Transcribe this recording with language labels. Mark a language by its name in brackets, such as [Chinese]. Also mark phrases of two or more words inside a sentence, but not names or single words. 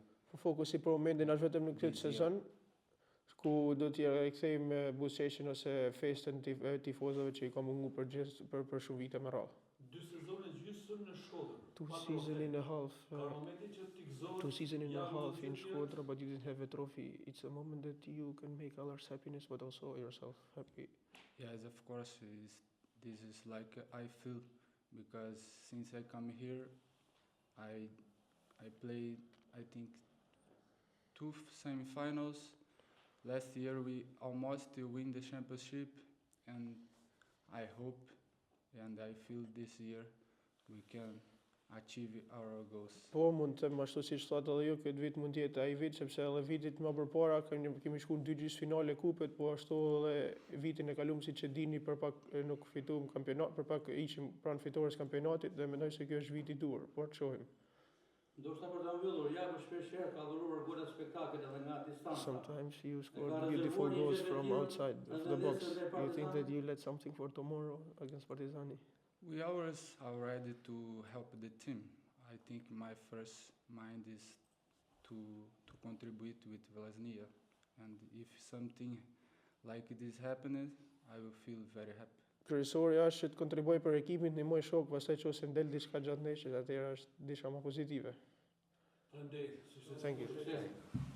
[Albanian] Fokusi për momentin është vetëm në këtë [English] This year. [Albanian] sezon, ku do t'ja rikthejmë buzëqeshjen ose festën tifozëve që I ka mungu për shumë vite me radhë. 2 sezone gjysmë në Shkodër. 2 pa [English] season [Albanian] trofej. [English] and a half. [Albanian] Ka momentin që ti gëzohesh. [English] 2 season and a Jago half in [Albanian] të tjerë. [English] Shkodra, but you didn't have a trophy. It's a moment that you can make others happiness, but also yourself happy. Yes, of course, this is like I feel because since I come here, I played I think 2 semifinals. Last year we almost win the championship, and I hope and I feel this year we can achieve our goals. [Albanian] Po, mund të them ashtu siç thotë edhe ju, këtë vit mund të jetë ai vit sepse edhe vitit më përpara kemi shkuar në 2 gjysmëfinale kupet, po ashtu edhe vitin e kaluar siç e dini për pak nuk fituam kampionat, për pak ishim pranë fitores kampionatit dhe mendoj se ky është viti I dur, por të shohim. Ndoshta për ta mbyllur, Jago shpeshherë ka dhuruar gola spektakël edhe nga distanca. [English] Sometimes you scored [Albanian] rezervuar [English] beautiful [Albanian] një [English] goals [Albanian] gjë [English] from [Albanian] tjetër, [English] outside of [Albanian] edhe [English] the box. [Albanian] nesër dhe [English] You think that Partizani? you let something for tomorrow against Partizani? We always are ready to help the team. I think my first mind is to contribute with Vllaznia, and if something like this happens, I will feel very happy. [Albanian] Kryesori është që të kontribuoj për ekipin, të ndihmoj shok, pastaj nëse del diçka gjatë ndeshjes, atëherë është diçka më pozitive. Faleminderit. Sukses. [English] Thank you. [Albanian] Sukses.